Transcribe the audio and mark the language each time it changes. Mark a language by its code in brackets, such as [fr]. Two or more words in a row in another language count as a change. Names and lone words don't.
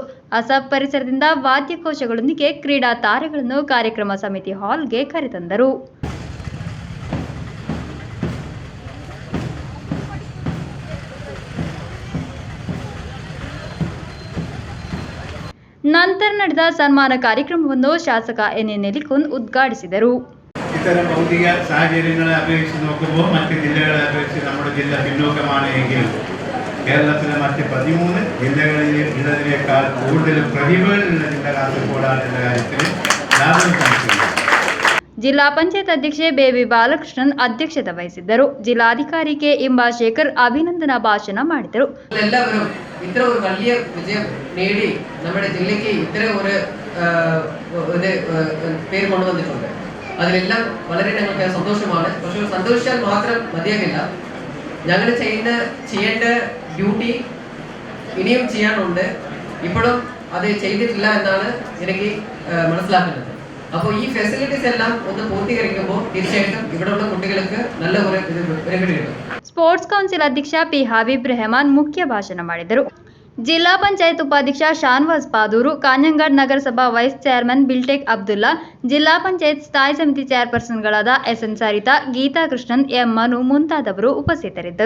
[kn] ಅಸಾಪ್ ಪರಿಸರದಿಂದ ವಾದ್ಯಘೋಷಗಳೊಂದಿಗೆ ಕ್ರೀಡಾ ತಾರೆಗಳನ್ನು ಕಾರ್ಯಕ್ರಮ ಸಮಿತಿ ಹಾಲ್ಗೆ ಕರೆತಂದರು. ನಂತರ ನಡೆದ ಸನ್ಮಾನ ಕಾರ್ಯಕ್ರಮವನ್ನು ಶಾಸಕ NN ನೆಲ್ಲಿಕುಂದ್ ಉದ್ಘಾಟಿಸಿದರು. [ml] ഇത്തരം ഭൗതിക സാഹചര്യങ്ങളെ അപേക്ഷിച്ച് നോക്കുമ്പോൾ മറ്റ് ജില്ലകളെ അപേക്ഷിച്ച് നമ്മുടെ ജില്ല പിന്നോക്കമാണ് എങ്കിലും കേരളത്തിലെ മറ്റ് 13 ജില്ലകളിൽ ഉള്ളതിനേക്കാൾ കൂടുതൽ പ്രതിഭകളുള്ള ജില്ല കാസർഗോഡാണ് എന്ന കാര്യത്തിൽ യാതൊരു സംശയമില്ല. [kn] ಜಿಲ್ಲಾ ಪಂಚಾಯತ್ ಅಧ್ಯಕ್ಷೆ ಬೇಬಿ ಬಾಲಕೃಷ್ಣನ್ ಅಧ್ಯಕ್ಷತೆ ವಹಿಸಿದ್ದರು. ಜಿಲ್ಲಾಧಿಕಾರಿ K ಇಂಬಾಶೇಖರ್ ಅಭಿನಂದನಾ ಭಾಷಣ ಮಾಡಿದರು. [ml] എല്ലാവരും ഇത്ര ഒരു വലിയ വിജയം നേടി നമ്മുടെ ജില്ലയ്ക്ക് ഇത്ര ഒരു പേര് കൊണ്ടുവന്നിട്ടുണ്ട്. അതിലെല്ലാം വളരെ ഞങ്ങൾക്ക് സന്തോഷമാണ്. പക്ഷേ സന്തോഷിച്ചാൽ മാത്രം മതിയാകില്ല. ഞങ്ങൾ ചെയ്യേണ്ട ഡ്യൂട്ടി ഇനിയും ചെയ്യാനുണ്ട്. ഇപ്പോഴും അത് ചെയ്തിട്ടില്ല എന്നാണ് എനിക്ക് മനസ്സിലാക്കുന്നത്. അപ്പോൾ ഈ ഫെസിലിറ്റീസ് എല്ലാം ഒന്ന് പൂർത്തീകരിക്കുമ്പോൾ തീർച്ചയായിട്ടും ഇവിടെയുള്ള കുട്ടികൾക്ക് നല്ല ഒരു ബെനിഫിറ്റ് കിട്ടും. [kn] ಸ್ಪೋರ್ಟ್ಸ್ ಕೌನ್ಸಿಲ್ ಅಧ್ಯಕ್ಷ P ಹಬೀಬ್ ರೆಹಮಾನ್ ಮುಖ್ಯ ಭಾಷಣ ಮಾಡಿದರು. ಜಿಲ್ಲಾ ಪಂಚಾಯತ್ ಉಪಾಧ್ಯಕ್ಷ ಶಾನ್ವಾಜ್ ಪಾದೂರು, ಕಾಂಜಂಗಾಡ್ ನಗರಸಭಾ ವೈಸ್ ಚೇರ್ಮನ್ ಬಿಲ್ಟೆಕ್ ಅಬ್ದುಲ್ಲಾ, ಜಿಲ್ಲಾ ಪಂಚಾಯತ್ ಸ್ಥಾಯಿ ಸಮಿತಿ ಚೇರ್ಪರ್ಸನ್ಗಳಾದ SN ಸರಿತಾ, ಗೀತಾ ಕೃಷ್ಣನ್, M ಮನು ಮುಂತಾದವರು ಉಪಸ್ಥಿತರಿದ್ದರು.